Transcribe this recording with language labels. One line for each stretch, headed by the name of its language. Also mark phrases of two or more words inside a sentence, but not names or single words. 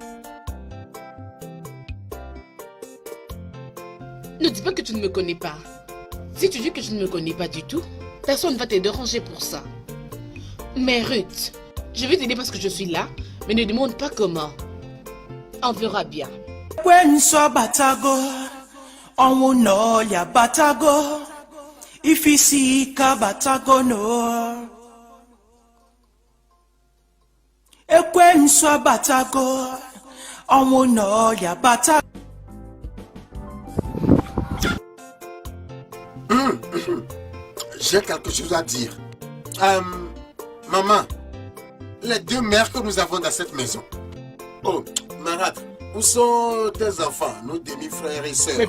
French: Ne dis pas que tu ne me connais pas. Si tu dis que je ne me connais pas du tout, personne ne va te déranger pour ça. Mais Ruth, je vais t'aider parce que je suis là, mais ne demande pas comment. On verra bien.
Igbo: Ekwensu batago, ọnwụ n'ọlịa batago, ifisi ike batago no. Ekwensu batago, ọnwụ n'ọlịa batago.
French: J'ai quelque chose à dire. Maman, les deux mères que nous avons dans cette maison, Oh, Marat, où sont tes enfants, nos demi-frères et sœurs?